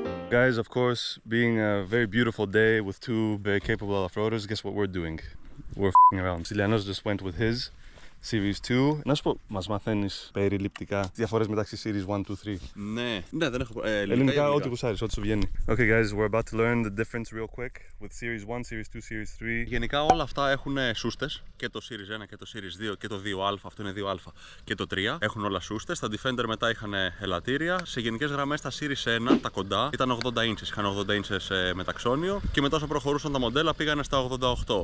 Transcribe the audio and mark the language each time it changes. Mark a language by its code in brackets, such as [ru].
[en] Guys, of course, being a very beautiful day with two very capable off-roaders, guess what we're doing? We're f***ing around. Silianos just went with his Series 2. [el] Να σου πω, μας μαθαίνεις περιληπτικά διαφορές μεταξύ Series 1, 2, 3. Ναι, δεν έχω Ελληνικά, ό,τι γουσάρεις, ό,τι σου βγαίνει. [en] Okay guys, we're about to learn the difference real quick with Series 1, Series 2, Series 3. [el] Γενικά όλα αυτά έχουν σούστες, και το Series 1 και το Series 2 και το 2α, αυτό είναι 2α και το 3 έχουν όλα σούστες. Τα Defender μετά είχαν ελαττήρια. Σε γενικές γραμμές τα Series 1, τα κοντά, ήταν 80 inches, είχαν 80 inches μεταξώνιο και μετά όσο προχωρούσαν τα μοντέλα πήγανε στα 88.